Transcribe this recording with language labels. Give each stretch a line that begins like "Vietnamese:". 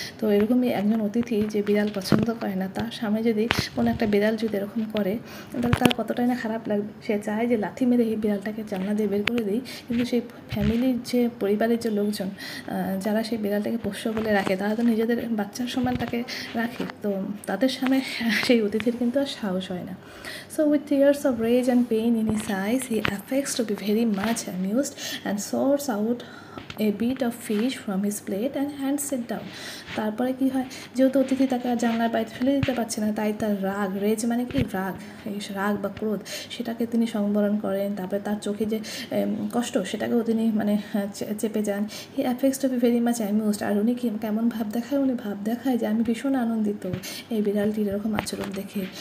Bangla: তো এরকমই একজন অতিথি যে বিড়াল পছন্দ করে না, তার সামনে যদি কোনো একটা বিড়াল যদি এরকম করে, তাহলে তার কতটাই না খারাপ লাগবে, সে চায় যে লাথি মেরে এই বিড়ালটাকে জানলা দিয়ে বের করে দিই, কিন্তু সেই ফ্যামিলির যে পরিবারের যে লোকজন যারা সেই বিড়ালটাকে পোষ্য বলে রাখে, তারা তো নিজেদের বাচ্চার সমান তাকে রাখে, তো তাদের সামনে সেই অতিথির কিন্তু আর সাহস হয় না।
English: So with tears of rage and pain in his eyes, he affects to be very much amused and soars out a bit of fish from his plate and hands it down.
Bangla: তারপরে কি হয়, যেহেতু অতিথি তাকে আর জানলার বাইরে ফেলে দিতে পারছে না, তাই তার রাগ, রেজ মানে কি রাগ, এই রাগ বা ক্রোধ, সেটাকে তিনি সংবরণ করেন। তারপরে তার চোখে যে কষ্ট, সেটাকেও তিনি মানে চেপে যান।
English: He affects to be very much amused.
Bangla: আর উনি কেমন ভাব দেখায়, উনি ভাব দেখায় যে আমি ভীষণ আনন্দিত এই বিড়ালটির এরকম আচরণ দেখে।